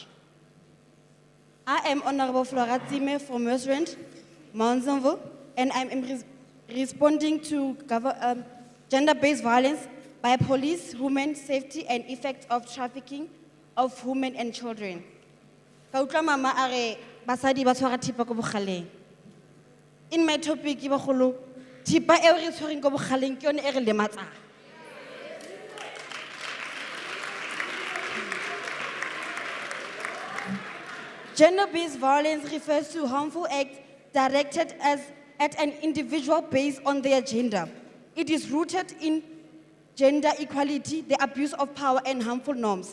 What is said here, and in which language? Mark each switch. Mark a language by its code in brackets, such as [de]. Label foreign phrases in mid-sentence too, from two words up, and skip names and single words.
[en] I am Honorable Flora Tsime from Westland, Mount Zonville, and I'm responding to gender-based violence by police, women safety and effects of trafficking of women and children. [tn] Ka utlwa mama a re basadi ba tshwara thipa ko bogaleng. [en] In my topic [tn] ke bagolo thipa e re tshwereng ko bogaleng ke yone e re lematsang. [en] Gender-based violence refers to harmful acts directed at an individual based on their gender. It is rooted in gender equality, the abuse of power, and harmful norms.